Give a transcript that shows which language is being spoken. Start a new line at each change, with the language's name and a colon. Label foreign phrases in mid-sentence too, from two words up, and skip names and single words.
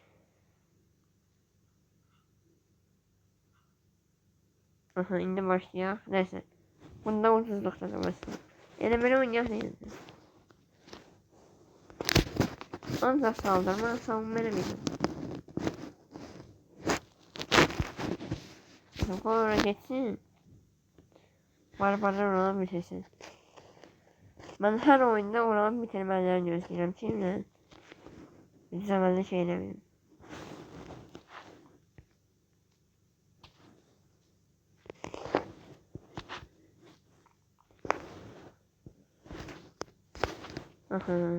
Azerbaijani: Aha indi başlayaq. Neyse. Bunda ucuzluqda durmasın. Elə belə oynayaq neyədir? Ancaq saldırma, savunma eləməyəcəm. Qoy ora geçsin. Barbarlar oranı bitirsin.
Turkish: Ben her oyunda oranı bitirmelerini
Azerbaijani: gözləyirəm ki, bir zamanda şey eləməyim. Aha.